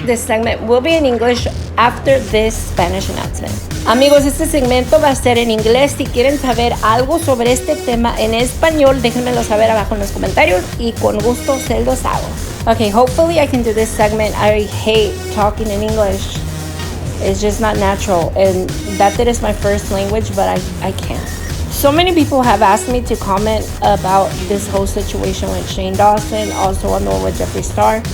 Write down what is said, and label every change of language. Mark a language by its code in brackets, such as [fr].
[en] This segment will be in English after this Spanish announcement. [es] Amigos, este segmento va a ser en inglés. Si quieren saber algo sobre este tema en español, déjenmelo saber abajo en los comentarios y con gusto se los hago. [en] Okay, hopefully I can do this segment. I hate talking in English. It's just not natural. And that is my first language, but I can't. So many people have asked me to comment about this whole situation with Shane Dawson, also on the one with Jeffree Star.